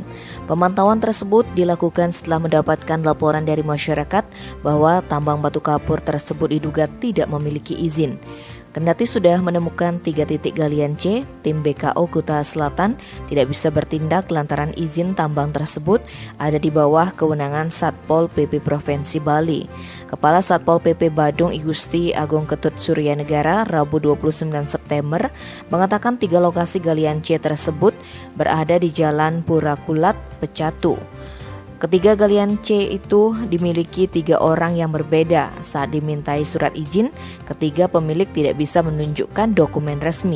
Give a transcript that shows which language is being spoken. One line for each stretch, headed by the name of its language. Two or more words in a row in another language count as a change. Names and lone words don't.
Indonesian: Pemantauan tersebut dilakukan setelah mendapatkan laporan dari masyarakat bahwa tambang batu kapur tersebut diduga tidak memiliki izin. Kendati sudah menemukan 3 titik galian C, tim BKO Kuta Selatan tidak bisa bertindak lantaran izin tambang tersebut ada di bawah kewenangan Satpol PP Provinsi Bali. Kepala Satpol PP Badung Igusti Agung Ketut Suryanegara Rabu 29 September mengatakan 3 lokasi galian C tersebut berada di Jalan Purakulat, Pecatu. Ketiga galian C itu dimiliki 3 orang yang berbeda. Saat dimintai surat izin, ketiga pemilik tidak bisa menunjukkan dokumen resmi.